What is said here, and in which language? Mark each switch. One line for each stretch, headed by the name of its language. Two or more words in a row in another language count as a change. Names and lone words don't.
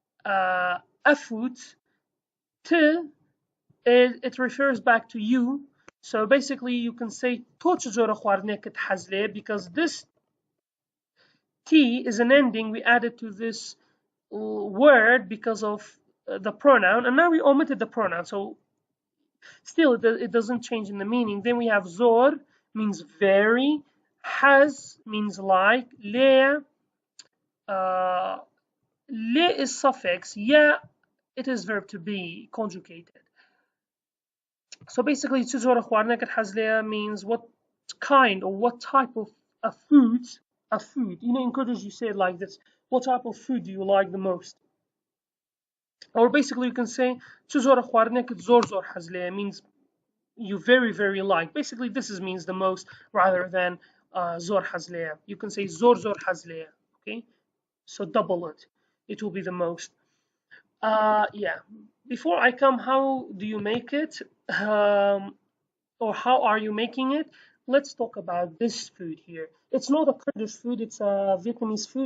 English: a food, it refers back to you, So basically, you can say
Central Kurdish: تو چجور خواردنێکت حەز لێیە,
English: because this T is an ending we added to this word because of the pronoun, and now we omitted the pronoun, so still it doesn't change in the meaning. Then we have zor means very, has means like, le le is suffix, yeah it is verb to be conjugated. So basically
Central Kurdish: چجور خواردنێکت حەز لێیە
English: means what kind or what type of a food, you know, in Kurdish you say it like this: what type of food do you like the most? Or basically you can say
Central Kurdish: چجور خواردنێکت زۆر زۆر حەز لێیە
English: means you very very like. Basically this is means the most rather than
Central Kurdish: زۆر حەز لێیە.
English: You can say
Central Kurdish: زۆر زۆر حەز لێیە,
English: okay, so double it, it will be the most. Yeah, before I come, how do you make it, or how are you making it? Let's talk about this food here. It's not a Kurdish food, it's a Vietnamese food.